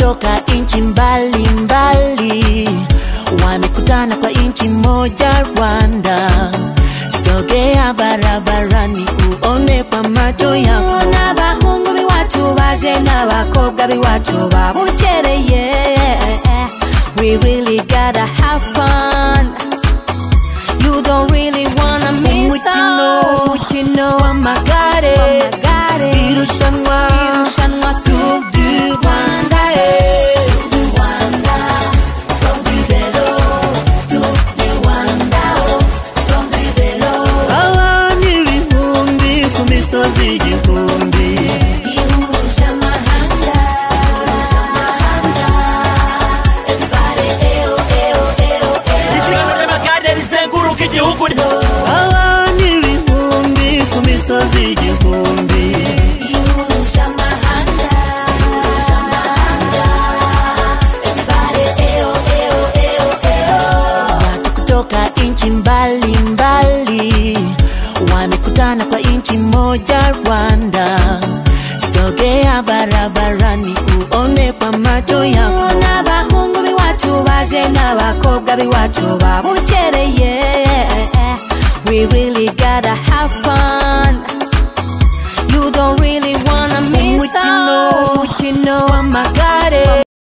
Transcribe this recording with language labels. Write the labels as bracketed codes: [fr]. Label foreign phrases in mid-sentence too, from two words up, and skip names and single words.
[sw] kutoka inchi mbalimbali wamekutana kwa inchi moja Rwanda. Sogea barabarani uone kwa macho yako. [rw] N'abahungu b'iwacu baje n'abakobwa b'iwacu babukereye. [en] We really gotta have fun. You don't really wanna miss out. [rw] Umukino w'amagare irushanwa Tour du Rwanda. Abantu ibihumbi ku misozi igihumbi Ihuje amahanga. isiganwa ry'amagare rizenguruka igihugu. abantu ibihumbi ku misozi igihumbi Ihuje amahanga. [sw] watu kutoka inchi mbalimbali wamekutana kwa inchi moja Rwanda. Sogea barabarani uone kwa macho yako. [rw] N'abahungu b'iwacu baje n'abakobwa b'iwacu babukereye. [en] We really gotta have fun. You don't really wanna miss out. [rw] Umukino w'amagare